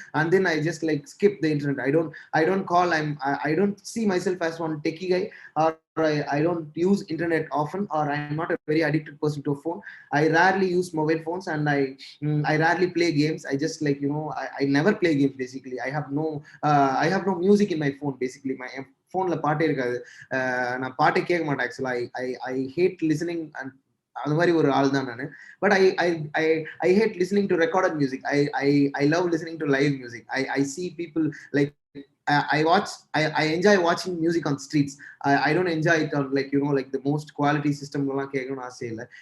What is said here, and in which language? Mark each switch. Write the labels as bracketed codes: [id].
[en] And then I just like skip the internet. I don't call, I don't see myself as one techie guy, or I don't use internet often, or I'm not a very addicted person to a phone. I rarely use mobile phones, and I rarely play games. I just, like, I never play games basically. I have no I have no music in my phone. Basically, my phone la [ta] பாட்டே இருக்காது. நான் பாட்டே கேட்க மாட்டேன். ஆக்சுவலா [en] I hate listening and [ta] அது மாதிரி ஒரு ஆள் தான் நான். [en] But I hate listening to recorded music. I love listening to live music. I see people like I enjoy watching music on streets. I don't enjoy it on like like the most quality system [ta] எல்லாம் கேட்கணும்னு ஆசை இல்லை.